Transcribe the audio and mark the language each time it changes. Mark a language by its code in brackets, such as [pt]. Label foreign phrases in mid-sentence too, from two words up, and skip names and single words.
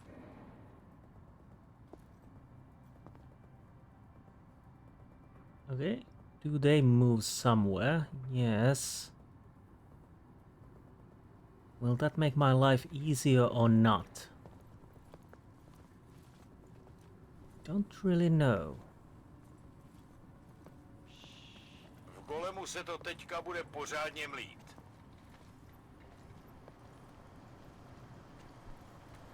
[en] Okay. Do they move somewhere? Yes. Will that make my life easier or not? Don't really know. [cs] V Golemu se to teďka bude pořádně mlít.